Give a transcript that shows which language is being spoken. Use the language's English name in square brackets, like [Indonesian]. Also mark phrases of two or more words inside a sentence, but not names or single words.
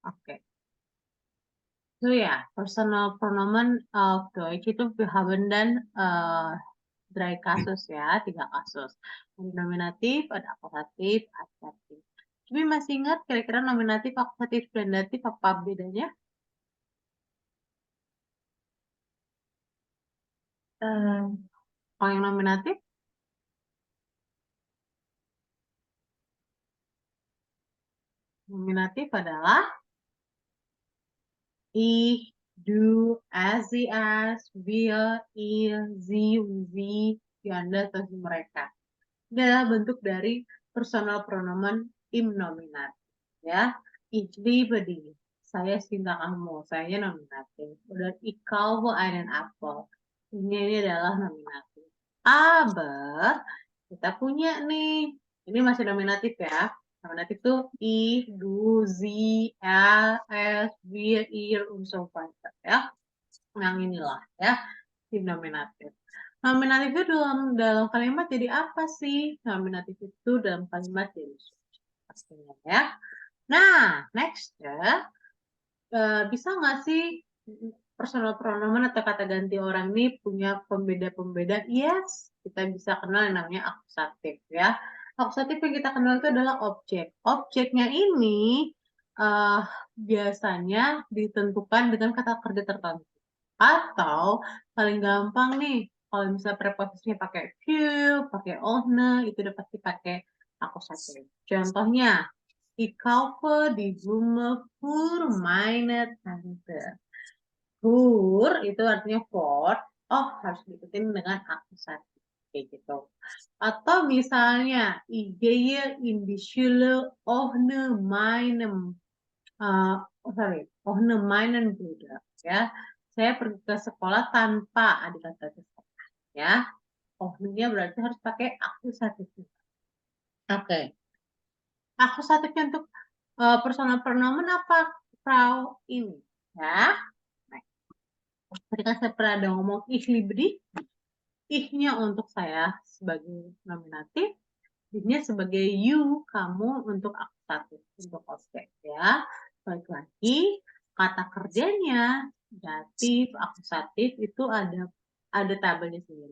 [Indonesian] Oke. [German] So ja, Personal Pronomen auf Deutsch itu wir haben dann 3 [Indonesian] kasus ya, 3 kasus. Ada nominatif, ada akusatif, adjektif. Tapi masih ingat kira-kira nominatif, akusatif, dan datif apa bedanya? Kalau yang nominatif, adalah [German] ich, du, es, sie, es, wir, ihr, sie, sie, [Indonesian] Anda, atau mereka. Ini adalah bentuk dari [German] personal pronomen im nominatif. [Indonesian] Ya, [German] ich liebe dich. [Indonesian] Saya cinta kamu. Saya nominatif. [German] Dan ich kaufe einen Apfel. [Indonesian] Ini adalah nominatif. Aber kita punya nih. Ini masih nominatif ya. Nominatif itu [German] ich, du, sie, er, es, wir, ihr, und so weiter [Indonesian] ya. Yang inilah ya, [German] im nominatif. [Indonesian] Nominatif itu dalam kalimat jadi apa sih? Nominatif itu dalam kalimat jadi subjek pastinya ya. Nah, next ya. Bisa nggak sih [German] personal pronomen [Indonesian] atau kata ganti orang ini punya pembeda-pembeda? Yes, kita bisa kenal yang namanya akusatif ya. Akusatif yang kita kenal itu adalah objek. Objeknya ini biasanya ditentukan dengan kata kerja tertentu. Atau paling gampang nih, kalau misalnya preposisinya pakai für, pakai ohne, itu udah pasti pakai akusatif. Contohnya, [German] ich kaufe die Blume für meine Tante. [Indonesian] Für itu artinya for, oh harus diikutin dengan akusatif. Kayak gitu. Atau misalnya, [German] ich gehe in die Schule ohne meinem ohne meinen Bruder. [Indonesian] Ya, saya pergi ke sekolah tanpa adik-adik saya. Ya, ohne-nya berarti harus pakai akusatif. Oke. Akusatifnya untuk personal pronomen apa? Frau ini. Ya. Nah, tadi kan saya pernah ada ngomong [German] ich liebe dich. [Indonesian] Ich-nya untuk saya sebagai nominatif. Dich-nya sebagai you, kamu untuk akusatif, untuk objek. Ya. Balik lagi, kata kerjanya datif, akusatif itu ada tabelnya sendiri.